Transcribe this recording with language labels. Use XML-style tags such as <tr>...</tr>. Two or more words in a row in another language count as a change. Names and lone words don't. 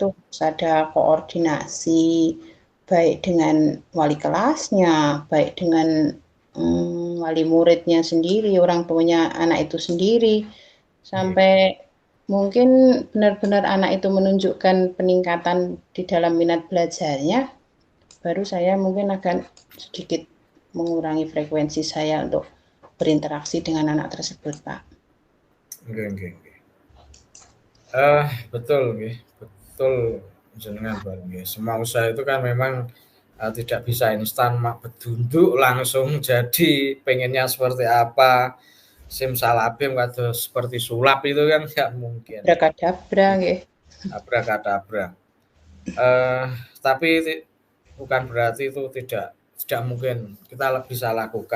<id>itu harus ada koordinasi, baik dengan wali kelasnya, baik dengan, wali muridnya sendiri, orang tuanya anak itu sendiri, nggih. sampai mungkin benar-benar anak itu menunjukkan peningkatan di dalam minat belajarnya, baru saya mungkin akan sedikit mengurangi frekuensi saya untuk berinteraksi dengan anak tersebut, Pak.</id> <jv>Nggih, nggih, nggih.</jv> <id>Betul nggih, betul jenengan Mbak, nggih. Semua usaha itu kan memang, tidak bisa instan</id> <jv>mak bedunduk</jv> <id>langsung jadi, pengennya seperti apa, simsalabim kados seperti sulap itu kan nggak mungkin. Abrakadabra Iya, nggih. abrakadabra. Eh, tapi bukan berarti itu tidak tidak mungkin kita bisa lakukan.</id>